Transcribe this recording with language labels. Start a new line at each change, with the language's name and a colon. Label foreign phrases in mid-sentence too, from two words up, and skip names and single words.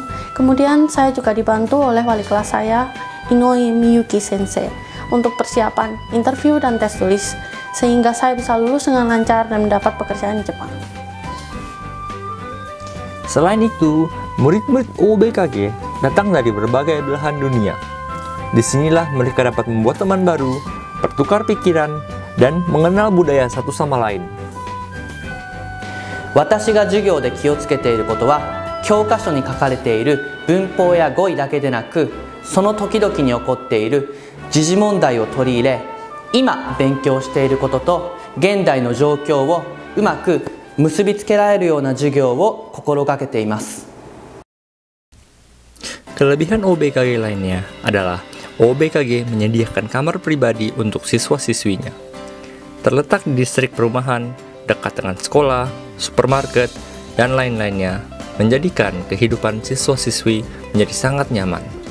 Indonesian: Kemudian saya juga dibantu oleh wali kelas saya, Inoue Miyuki Sensei, untuk persiapan interview dan tes tulis, sehingga saya bisa lulus dengan lancar dan mendapat pekerjaan di Jepang. Selain itu, murid-murid OBKG datang dari berbagai belahan dunia. Disinilah mereka dapat membuat teman baru, bertukar pikiran, dan mengenal budaya satu sama lain.
Japanese: 私が授業で気をつけていることは、教科書に書かれている文法や語彙だけでなく、その時々に起こっている時事問題を取り入れ、今勉強していることと現代の状況をうまく結びつけられるような授業を心がけています。
Indonesian: Kelebihan OBKG lainnya adalah OBKG menyediakan kamar pribadi untuk siswa-siswinya. Terletak di distrik perumahan, dekat dengan sekolah, supermarket, dan lain-lainnya, menjadikan kehidupan siswa-siswi menjadi sangat nyaman.